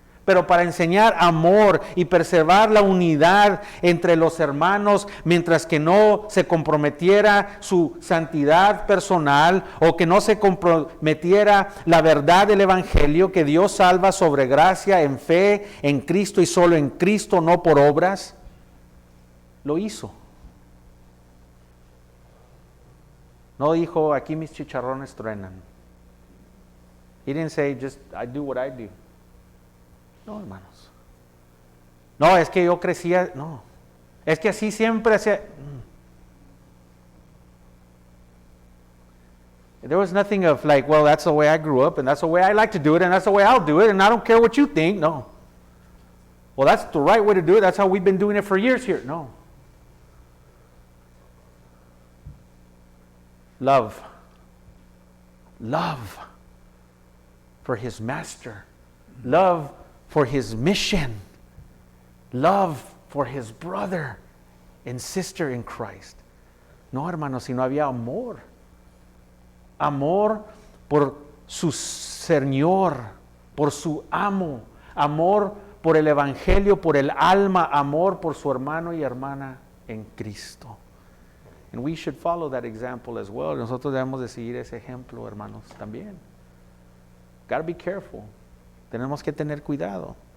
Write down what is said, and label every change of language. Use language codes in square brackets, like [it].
[es] Pero para enseñar amor y preservar la unidad entre los hermanos, mientras que no se comprometiera su santidad personal o que no se comprometiera la verdad del Evangelio, que Dios salva sobre gracia, en fe, en Cristo y solo en Cristo, no por obras, lo hizo. No dijo, aquí mis chicharrones truenan. [en] He didn't say, just I do what I do. [es] No, hermanos. No, es que yo crecía, no. Es que así siempre hacía. [en] There was nothing of like, well, that's the way I grew up, and that's the way I like to do it, and that's the way I'll do it, and I don't care what you think. No. Well, that's the right way to do it. That's how we've been doing it for years here. No. Love. Love for his master. Love for his mission. Love for his brother and sister in Christ. [es] No, hermanos, si no había amor. Amor por su Señor, por su amo. Amor por el Evangelio, por el alma. Amor por su hermano y hermana en Cristo. [en] And we should follow that example as well. [es] Nosotros debemos de seguir ese ejemplo, hermanos, también. [en] Gotta be careful. [es] Tenemos que tener cuidado.